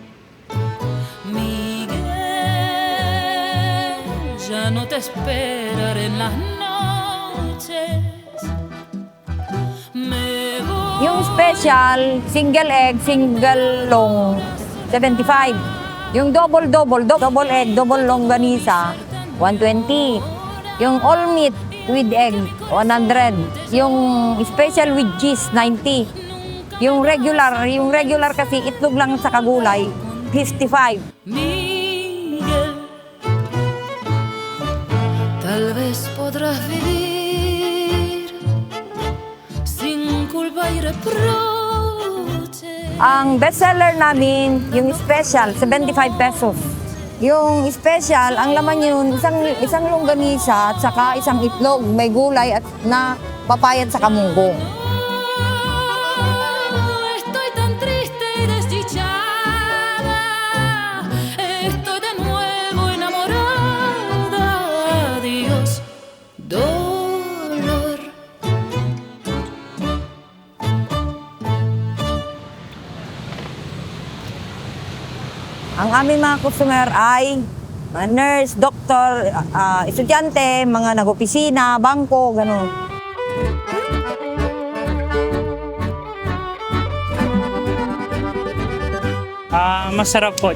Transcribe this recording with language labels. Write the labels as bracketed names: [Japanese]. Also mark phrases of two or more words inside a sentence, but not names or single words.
[English] Yung special, single egg, single long, 75. Yung double egg, double longganisa, 120. Yung all meat with egg, 100. Yung special with cheese, 90. [Filipino] Yung regular kasi itlog lang sa kagulay, 55. [Spanish] Miguel, tal vez podrás vivir sin culpa y reproche. [Filipino] Ang bestseller namin, yung special, 75 pesos. Yung special, ang laman yun, isang longganisa at saka isang itlog, may gulay at na papayat sa kamunggo. [Spanish] Estoy tan triste y desdichada, estoy de nuevo enamorada. Adiós, dolor. [Filipino] Ang aming mga customer ay mga nurse, doktor, estudyante, mga nag-opisina, bangko, gano'n. Masarap po.